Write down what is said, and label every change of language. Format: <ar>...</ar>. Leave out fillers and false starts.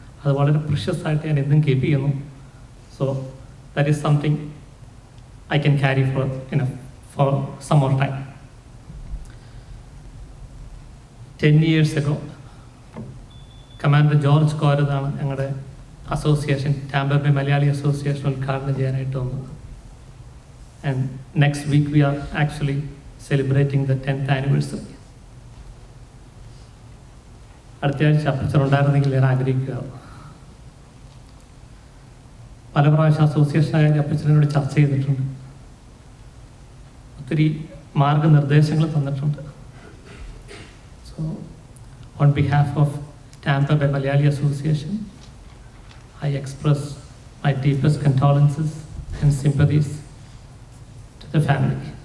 <ml>അത് വളരെ പ്രഷ്യസ് ആയിട്ട് ഞാൻ എന്നും കീപ്പ് ചെയ്യുന്നു.</ml> <en>So that is something I can carry for some more time. 10 years ago,</en> <ml>Commander George Korath ആണ് ഞങ്ങളുടെ അസോസിയേഷൻ Tampa മലയാളി അസോസിയേഷൻ ഉദ്ഘാടനം ചെയ്യാനായിട്ട് വന്നത്.</ml> <en>And next week we are actually celebrating the 10th anniversary.</en> <ml>അടുത്ത ആഴ്ച അപ്പച്ചൻ ഉണ്ടായിരുന്നെങ്കിൽ ഞാൻ ആഗ്രഹിക്കുക. പല പ്രാവശ്യം അസോസിയേഷനായ അപ്പച്ചനോട് ചർച്ച ചെയ്തിട്ടുണ്ട്, ഒത്തിരി മാർഗനിർദ്ദേശങ്ങൾ തന്നിട്ടുണ്ട്.</ml> <en>So on behalf of Tampa Malayali association I express my deepest condolences and sympathies to the family.</en>